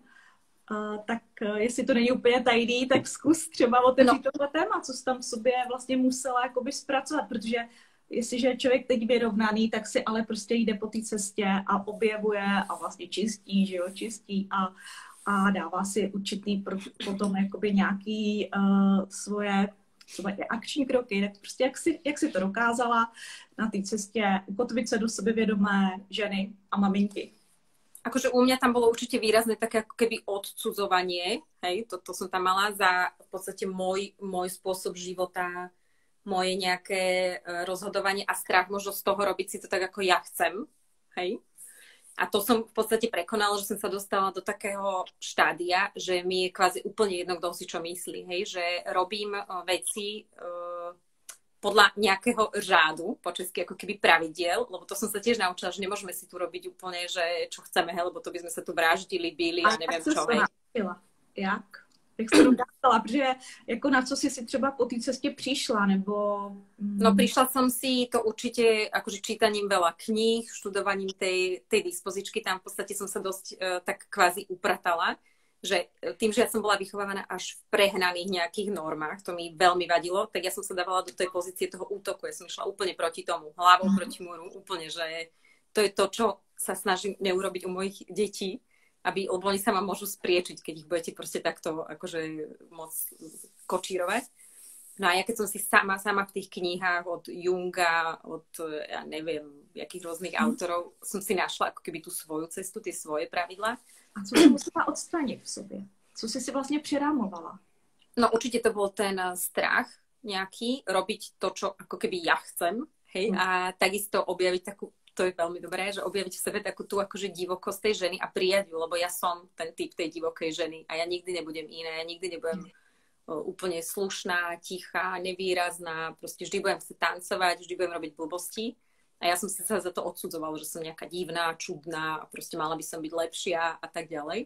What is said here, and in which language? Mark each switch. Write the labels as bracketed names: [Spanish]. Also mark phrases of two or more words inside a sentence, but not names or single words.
[Czech] Tak jestli to není úplně tajný, tak zkus třeba otevřít tohle téma, co jsi tam v sobě vlastně musela jakoby zpracovat, protože jestliže je člověk teď vyrovnaný, tak si ale prostě jde po té cestě a objevuje a vlastně čistí, že jo, čistí a dává si určitý potom jakoby nějaký svoje třeba akční kroky, tak prostě jak si to dokázala na té cestě ukotvit se do sebevědomé ženy a maminky. [Slovak] Akože u mňa tam bolo určite výrazné také ako keby odcudzovanie, hej, to som tam mala za v podstate môj spôsob života, moje nejaké rozhodovanie a strach možno z toho robiť si to tak, ako ja chcem, hej. A to som v podstate prekonala, že som sa dostala do takého štádia, že mi je kvázi úplne jedno, kto si čo myslí, hej, že robím veci podľa nejakého řádu, po česky ako keby pravidiel, lebo to som sa tiež naučila, že nemôžeme si tu robiť úplne, že čo chceme, hej, lebo to by sme sa tu vraždili, bili a neviem čo, hej. [Czech] Jak? Jak se to dokázala? Protože jako na co si třeba po té cestě přišla, nebo... [Slovak] No prišla som si to určite akože čítaním veľa kníh, študovaním tej dispozičky, tam v podstate som sa dosť tak kvázi upratala, že tým, že ja som bola vychovávaná až v prehnaných nejakých normách, to mi veľmi vadilo, tak ja som sa dávala do tej pozície toho útoku. Ja som išla úplne proti tomu, hlavou proti múru, úplne, že to je to, čo sa snažím neurobiť u mojich detí, lebo oni sa ma môžu spriečiť, keď ich budete proste takto akože moc kočírovať. No a ja keď som si sama v tých knihách od Junga, od ja neviem, jakých rôznych autorov, som si našla ako keby tú svoju cestu, tie svoje pravidlá. [Czech] A co jsi musela odstranit v sobě? Co jsi si vlastně přirámovala? [Slovak] No určite to bol ten strach nejaký, robiť to, čo ako keby ja chcem, hej, a takisto objaviť takú, to je veľmi dobré, že objaviť v sebe takú tú akože divokosť tej ženy a prijať ju, lebo ja som ten typ tej divokej ženy a ja nikdy nebudem iná, ja nikdy nebudem úplne slušná, tichá, nevýrazná, proste vždy budem chcieť tancovať, vždy budem robiť blbosti a ja som si sa za to odsudzovala, že som nejaká divná, čudná a proste mala by som byť lepšia a tak ďalej.